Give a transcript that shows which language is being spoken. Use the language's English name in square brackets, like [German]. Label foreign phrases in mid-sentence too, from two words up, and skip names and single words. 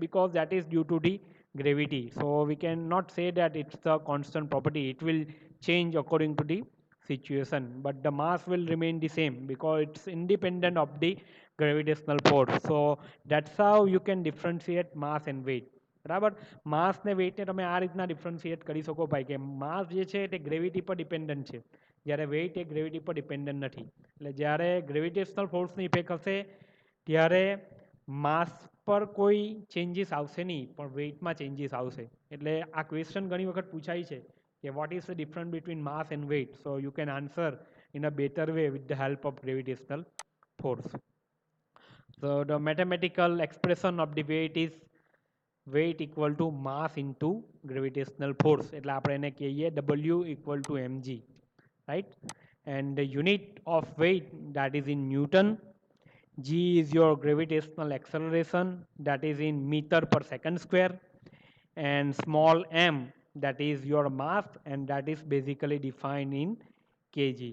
[English] Because that is due to the gravity. So we cannot say that it's the constant property, it will change according to the situation, but the mass will remain the same because it's independent of the gravitational force. So that's how you can differentiate mass and weight. [Gujarati] બરાબર. માસ ને વેઇટને તમે આ રીતના ડિફરન્શિએટ કરી શકો ભાઈ કે માસ જે છે તે ગ્રેવિટી પર ડિપેન્ડન્ટ છે, જ્યારે વેઇટ એ ગ્રેવિટી પર ડિપેન્ડન્ટ નથી. એટલે જ્યારે ગ્રેવિટેશનલ ફોર્સની ઇફેક્ટ હશે ત્યારે માસ પર કોઈ ચેન્જીસ આવશે નહીં, પણ વેઇટમાં ચેન્જીસ આવશે. એટલે આ ક્વેશ્ચન ઘણી વખત પૂછાય છે કે [English] what is the difference between mass and weight? So you can answer in a better way with the help of gravitational force. So the mathematical expression of the weight is weight equal to mass into gravitational force. [Gujarati] એટલે આપણે એને કહીએ [English] W equal to mg, [Gujarati] right? [English] And the unit of weight, that is in Newton. G is your gravitational acceleration, that is in meter per second square, and small m, that is your mass, and that is basically defined in kg.